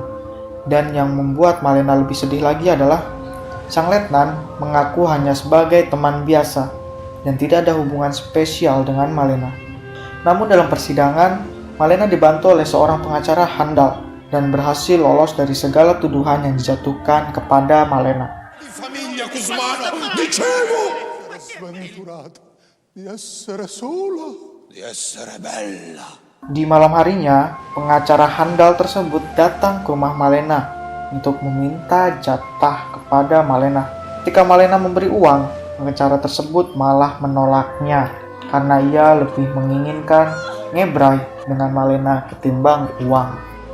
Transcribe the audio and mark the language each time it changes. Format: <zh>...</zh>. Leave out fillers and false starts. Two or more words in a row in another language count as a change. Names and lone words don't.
<id>Dan yang membuat Malena lebih sedih lagi adalah sang letnan mengaku hanya sebagai teman biasa dan tidak ada hubungan spesial dengan Malena. Namun dalam persidangan, Malena dibantu oleh seorang pengacara handal dan berhasil lolos dari segala tuduhan yang dijatuhkan kepada Malena.</id> <it>Famiglia Cusmano, dicevo! Sventurata di essere sola, di essere bella.</it> <id>Di malam harinya, pengacara handal tersebut datang ke rumah Malena untuk meminta jatah kepada Malena. Ketika Malena memberi uang, pengacara tersebut malah menolaknya karena ia lebih menginginkan ngebrai dengan Malena ketimbang uang.</id>